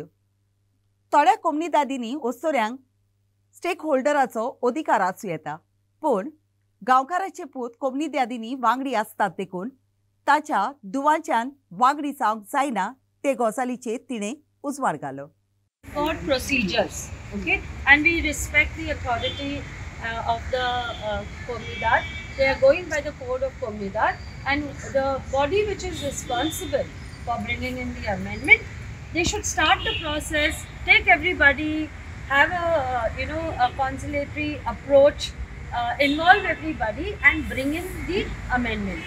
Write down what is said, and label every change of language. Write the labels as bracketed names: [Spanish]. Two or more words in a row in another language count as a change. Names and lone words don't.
[Konkani] थोड्या कोमनीदादींनी ओस्तोऱ्यांक स्टेक होल्डराचो अधिकार आसूं येता, पूण गांवकाराचे पूत कोमनीदादींनी वांगडी आसतात देखून ताच्या दुवांच्यान वांगडी जावंक जायना ते गजालीचेर तिणें उजवाड घालो. [English] Court procedures, okay, and we respect the authority of the Komunidad. They are going by the code of Komunidad, and the body which is responsible for bringing in the amendment, they should start the process, take everybody, have a conciliatory approach, involve everybody and bring in the amendment.